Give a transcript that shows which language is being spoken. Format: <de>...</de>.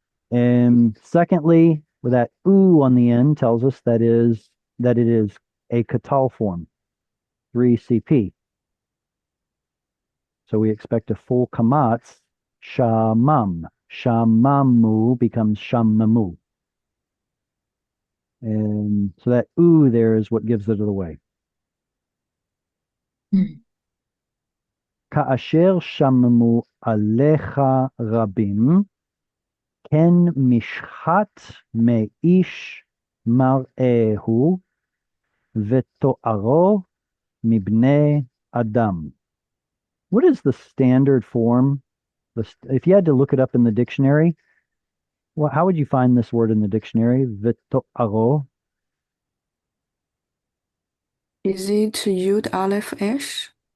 <en>And secondly, with that oo on the end tells us that it is a katal form, 3CP. So we expect a full kamatz, shamam. Shamamu becomes shamamu. And so that oo there is what gives it away.</en> <he>כאשר שממו עליך רבים, כן משחת מאיש מראהו, ותוארו מבני אדם.</he> <en>What is the standard form? If you had to look it up in the dictionary, well, how would you find this word in the dictionary?</en> <he>V'to'aro.</he> <en>Is it Yud Aleph Esh?</en>